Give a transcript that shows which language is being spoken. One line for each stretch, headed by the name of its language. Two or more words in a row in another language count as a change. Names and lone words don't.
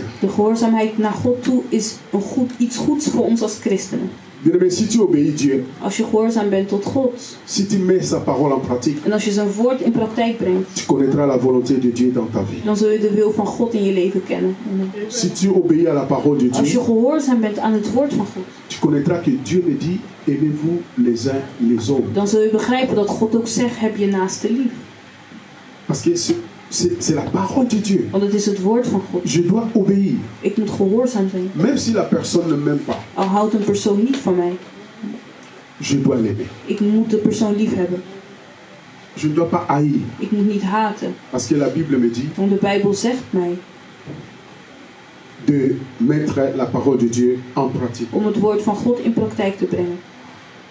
Dutch: De gehoorzaamheid naar God toe is iets goeds voor ons als christenen.
French: Bien-aimé, si tu obéis Dieu,
Dutch: Als je gehoorzaam bent tot God
French: si tu mets sa parole en pratique,
Dutch: en als je zijn woord in praktijk brengt,
French: tu connaîtras la volonté de Dieu dans ta vie.
Dutch: dan zul je de wil van God in je leven kennen.
French: Si tu obéis à la parole de
Dutch: Als je
French: Dieu,
Dutch: gehoorzaam bent aan het woord van God,
French: tu connaîtras que Dieu me dit, aimez-vous les uns les autres.
Dutch: dan zul je begrijpen dat God ook zegt, heb je naaste lief.
French: Parce que c'est la parole de Dieu.
Dutch: Want het is het woord van God.
French: Je dois obéir.
Dutch: Ik moet gehoorzaam zijn.
French: Même si la personne ne m'aime pas,
Dutch: Al houdt een persoon niet van mij,
French: je dois l'aimer.
Dutch: ik moet de persoon lief hebben.
French: Je ne dois pas haïr.
Dutch: Ik moet niet haten.
French: Parce que la Bible me dit
Dutch: Want de Bijbel zegt mij
French: de mettre la parole de Dieu en pratique.
Dutch: om het woord van God in praktijk te brengen.